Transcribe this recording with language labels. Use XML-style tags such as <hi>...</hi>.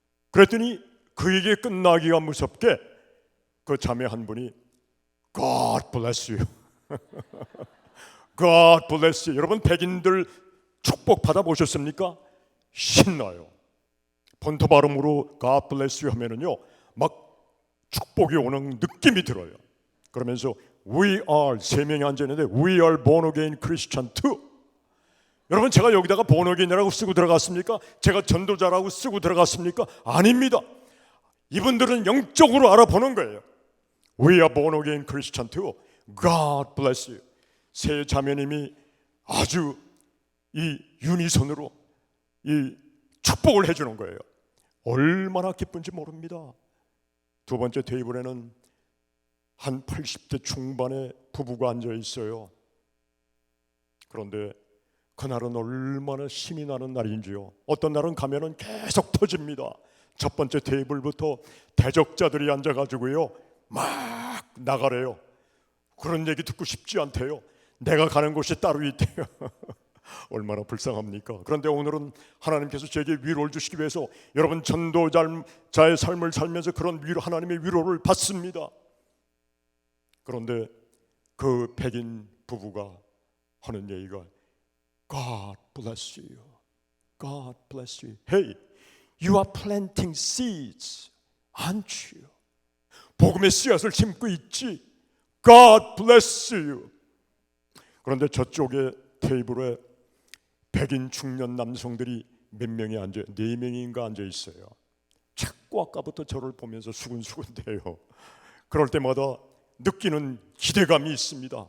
<ko>그랬더니 그 얘기 끝나기가 무섭게 그 자매 한 분이</ko> <en>God bless you God bless you.</en> <ko>여러분, 백인들 축복 받아보셨습니까? 신나요. 본토 발음으로</ko> <en>God bless you</en> <ko>하면은요, 막 축복이 오는 느낌이 들어요. 그러면서</ko> <en>We are,</en> <ko>3명이 앉아있는데</ko> <en>We are born again Christian too.</en> <ko>여러분, 제가 여기다가 born again이라고 쓰고 들어갔습니까? 제가 전도자라고 쓰고 들어갔습니까? 아닙니다. 이분들은 영적으로 알아보는 거예요.</ko> <en>We are born again Christian too. God bless you.</en> <ko>세 자매님이 아주 이 유니손으로 이 축복을 해주는 거예요. 얼마나 기쁜지 모릅니다. 두 번째 테이블에는 한 80대 중반의 부부가 앉아 있어요. 그런데 그날은 얼마나 신이 나는 날인지요. 어떤 날은 가면은 계속 터집니다. 첫 번째 테이블부터 대적자들이 앉아가지고요, 막 나가래요. 그런 얘기 듣고 싶지 않대요. 내가 가는 곳이 따로 있대요. 얼마나 불쌍합니까? 그런데 오늘은 하나님께서 제게 위로를 주시기 위해서 여러분, 전도자의 삶을 살면서 그런 위로, 하나님의 위로를 받습니다. 그런데 그 백인 부부가 하는 얘기가</ko> <en>God bless you. God bless you. Hey, you are planting seeds, aren't you?</en> <ko>복음의 씨앗을 심고 있지.</ko> <en>God bless you.</en> <ko>그런데 저쪽에 테이블에 백인 중년 남성들이 몇 명이 앉아, 4명인가 앉아 있어요. 자꾸 아까부터 저를 보면서 수근수근대요. 그럴 때마다 느끼는 기대감이 있습니다.</ko>